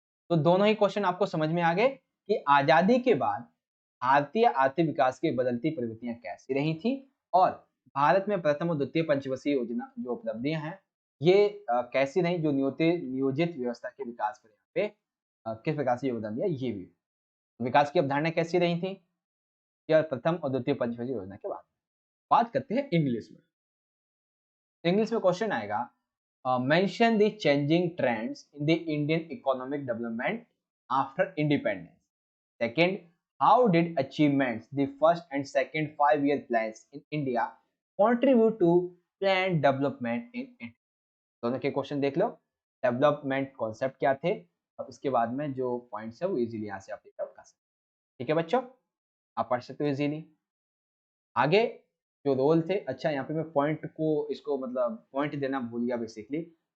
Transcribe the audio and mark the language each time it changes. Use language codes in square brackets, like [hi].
[hi] तो दोनों ही क्वेश्चन आपको समझ में आ गए कि आजादी के बाद भारतीय आर्थिक विकास की बदलती प्रवृत्तियां कैसी रही थी, और भारत में प्रथम और द्वितीय पंचवर्षीय योजना जो उपलब्धियां हैं, ये कैसी रही, जो नियोजित व्यवस्था के विकास पर यहाँ पे किस प्रकार से योगदान दिया, ये भी विकास की अवधारणा कैसी रही थी, या प्रथम और द्वितीय पंचवर्षीय योजना के बाद। बात करते हैं इंग्लिश में। इंग्लिश में क्वेश्चन आएगा, [en] Mention the changing trends in the Indian economic development after independence. Second, how did achievements, the first and second 5-year plans in India contribute to planned development in India? [hi] दोनों के question देख लो, development concept क्या थे, और उसके बाद में जो पॉइंट्स है वो इजीली यहाँ से आप रीड आउट कर सकते हैं, ठीक है बच्चों, आप पढ़ सकते हो इजीली। आगे जो रोल थे, अच्छा यहाँ पे मैं पॉइंट को इसको मतलब पॉइंट देना भूल गया बेसिकली।